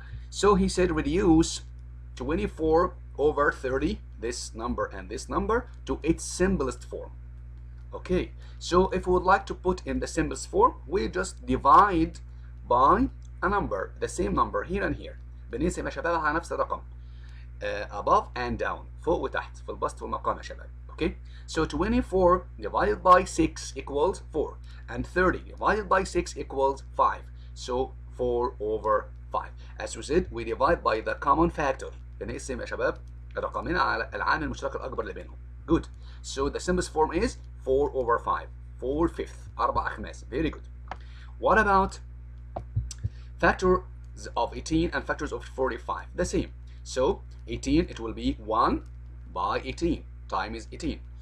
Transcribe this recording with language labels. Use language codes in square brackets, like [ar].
[en] So he said reduce 24 over 30, this number and this number, to its simplest form. Okay, so if we would like to put in the simplest form, we just divide by a number, the same number here and here. [ar] بنقسم يا شباب على نفس الرقم. [en] Above and down, [ar] فوق وتحت في البسط والمقام يا شباب. [en] Okay, so 24 divided by 6 equals 4, and 30 divided by 6 equals 5. So 4 over 5. As we said, we divide by the common factor. [ar] بنقسم يا شباب الرقمين على العامل المشترك الأكبر اللي بينهم. [en] Good. So the simplest form is 4 over 5. 4 fifths. [ar] 4 أخماس. [en] Very good. What about factors of 18 and factors of 45? The same. So 18, it will be 1 by 18 times 18.